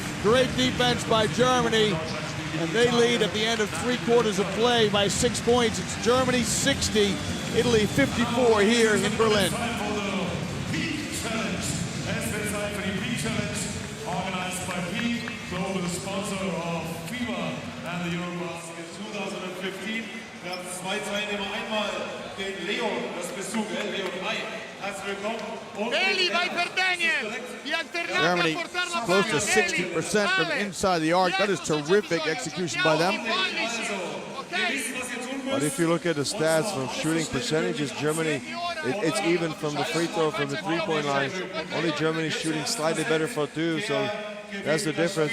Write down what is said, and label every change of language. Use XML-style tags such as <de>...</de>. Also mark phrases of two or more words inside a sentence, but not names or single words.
<en>Great defense by Germany. And they lead at the end of 3 quarters of play by 6 points. It's Germany 60, Italy 54 here in Berlin. Organized by global sponsor of FIBA and the Eurobasket 2015.</en> <de>Wir haben 2 Teilnehmer, einmal den Leo, das bist du, gell? Leo 3. Herzlich willkommen. Und</de> <it>Eli, vai per Daniel! Vi alternate a</it> <en>Germany</en> <it>portare la</it> <en>close to</en> <it>palla.</it> <en>60% from inside the arc. That is terrific execution by them. But if you look at the stats from shooting percentages, Germany, it's even from the free throw, from the three-point line. Only Germany shooting slightly better for 2, so that's the difference.</en>